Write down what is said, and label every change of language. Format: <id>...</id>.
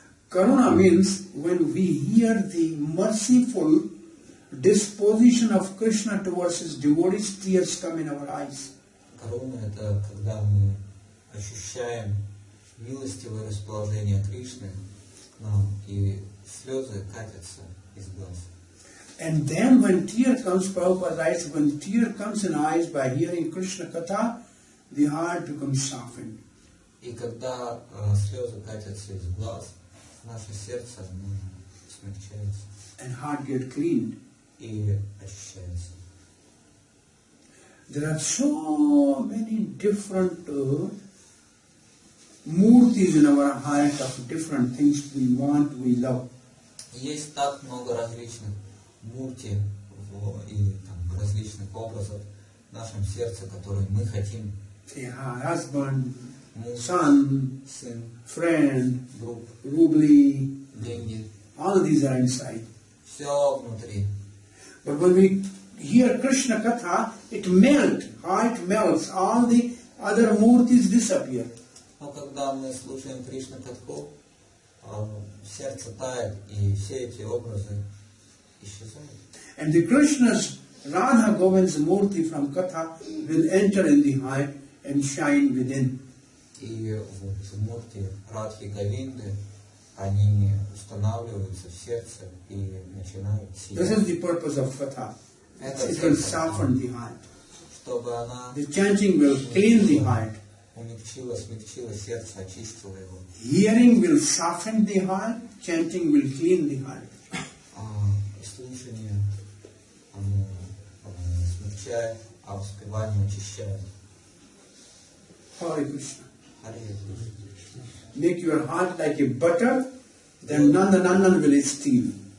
<en>Karuna means when we hear the merciful disposition of Krishna towards his devotees, tears come in our eyes.</en> <ru>Каруна — это когда мы ощущаем милостивое расположение Кришны к нам, и слезы катятся из глаз.</ru> <en>And then when tear comes, Prabhupada writes, when tear comes in eyes by hearing Krishna Katha, the heart becomes softened.</en> <ru>И когда слезы катятся из глаз, наше сердце смягчается</ru> <en>And heart get cleaned.</en> <ru>и очищается.</ru> <en>There are so many different murtis in our heart of different things we want, we love.</en> <ru>Есть так много различных мурти или там, различных образов в нашем сердце, которые мы хотим.</ru> <en>Husband,</en> <ru>Муж,</ru> <en>son,</en> <ru>сын,</ru> <en>friend,</en> <ru>друг, rubli, деньги.</ru> <en>all these are inside.</en> <ru>Все внутри.</ru> <en>But when we hear Krishna Katha, it melts, heart melts, all the other murtis disappear.</en> <ru>Но когда мы слушаем Кришна Катху, сердце тает, и все эти образы исчезают.</ru> <en>And the Krishna's Radha Govind's murti from Katha will enter in the heart and shine within.</en> <ru>И вот мурти Радхи Говинды, они устанавливаются в сердце и начинают</ru> <en>This</en> <ru>сиять.</ru> <en>is the purpose of Katha.</en> <ru>Это</ru> <en>It will</en> <ru>цель</ru> <en>soften the heart.</en> <ru>чтобы она</ru> <en>The chanting will clean the heart.</en> <ru>умягчила, смягчила сердце, очистила его.</ru> <en>Hearing will soften the heart. Chanting will clean the heart.</en> <ru>Слушание оно смягчает, а воспевание очищает.</ru> <en>Hare Krishna.</en> <ru>Харе Кришна.</ru> <en>Make your heart like a butter, then Nandan will steal.</en>